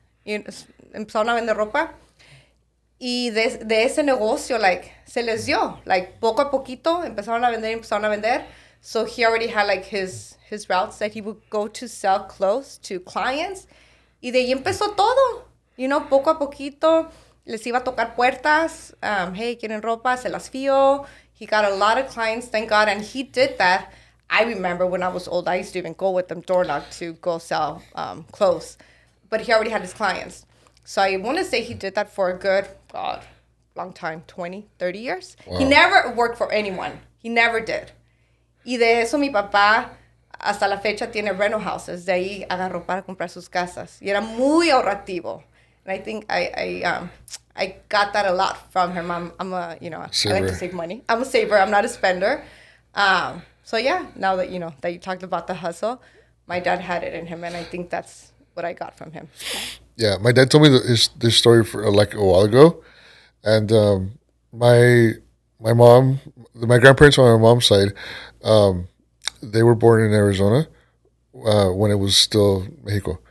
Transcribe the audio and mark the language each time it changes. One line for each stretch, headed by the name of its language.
Spanish: Empezaron a vender ropa. Y de ese negocio, se les dio. Poco a poquito, empezaron a vender.
English: So he already had, his routes that he would go to sell clothes to clients.
Spanish: Y de ahí empezó todo. Poco a poquito, les iba a tocar puertas. Hey, ¿quieren ropa? Se las fío.
English: He got a lot of clients, thank God. And he did that. I remember when I was old, I used to even go with them door knock to go sell clothes. But he already had his clients. So I want to say he did that for a good, long time, 20, 30 years. Wow. He never worked for anyone. He never did.
Spanish: Y de eso mi papá hasta la fecha tiene
English: rental houses.
Spanish: De ahí agarró para comprar sus casas. Y era muy ahorrativo.
English: And I think I got that a lot from him. I'm a, I like to save money. I'm a saver. I'm not a spender. So yeah, now that that you talked about the hustle, my dad had it in him, and I think that's what I got from him. Yeah, my dad told me this story for a while ago, and my mom, my grandparents on my mom's side, they were born in Arizona when it was still Mexico.